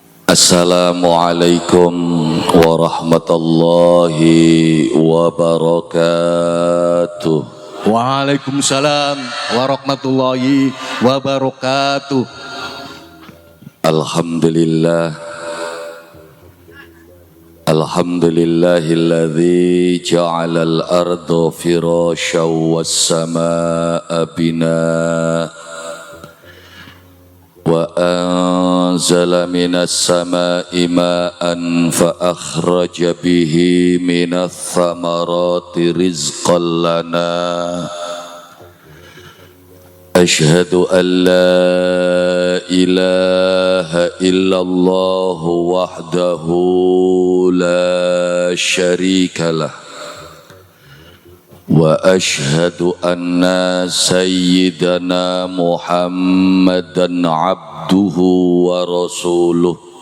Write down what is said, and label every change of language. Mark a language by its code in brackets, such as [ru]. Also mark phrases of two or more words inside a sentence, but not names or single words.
[ar] السلام عليكم ورحمة الله وبركاته. وعليكم السلام ورحمة الله وبركاته. الحمد لله الحمد لله الذي جعل الأرض فراشا والسماء بناء وأنزل من السماء ماء فأخرج به من الثمرات رزقا لنا. أشهد أن لا إله إلا الله وحده لا شريك له وأشهد أن سيدنا محمدا عبده ورسوله.